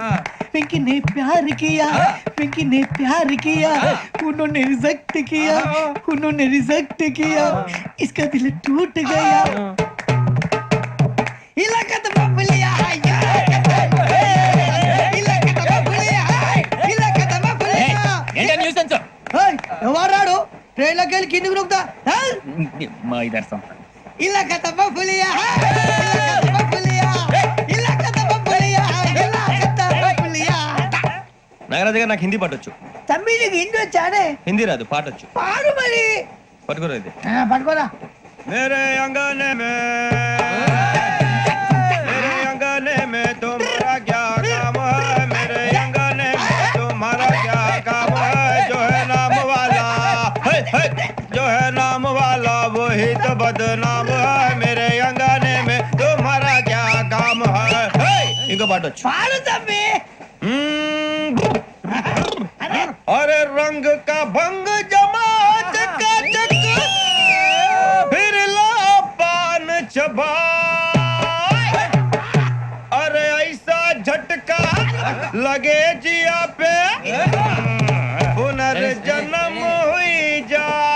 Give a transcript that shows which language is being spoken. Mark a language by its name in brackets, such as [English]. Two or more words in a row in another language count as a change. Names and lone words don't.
[Hindi] पिंकी ने प्यार किया, पिंकी ने प्यार किया, उन्होंने रिजेक्ट किया, उन्होंने रिजेक्ट किया, इसका दिल टूट गया. इलाका तो बबलिया है, इलाका तो बबलिया है, इलाका तो बबलिया. [Telugu] ఏంటా న్యూసెన్స్? ओए ఎవరాడు ట్రైన్ లోకి వెళ్ళి కిందికి నొక్కుతా? మా ఇదర్సం. [Hindi] ఇలాకా तो बबलिया है, इलाका तो बबलिया, इलाका तो बबलिया, इलाका तो बबलिया. [Telugu] నాగరాజు గారు నాకు హిందీ పాటొచ్చు. తమ్మి నీకు హిందీ వచ్చానే? హిందీ రాదు, పాటొచ్చు. పాడు మరి. పట్టుకోరా ఇది. పట్టుకోరా. [Hindi] मेरे अंगने में, मेरे अंगने में तुम्हारा क्या काम है? मेरे अंगने में तुम्हारा क्या काम है? जो है नाम वाला, जो है नाम वाला वही तो बदनाम है. मेरे अंगने में तुम्हारा क्या काम है? इनको बाटो. [Telugu] పాడు తమ్మి. [Hindi] अरे रंग का भंग जमा चकाचक, फिर ला पान चबा. अरे ऐसा झटका लगे जिया पे, पुनर्जन्म हुई जा.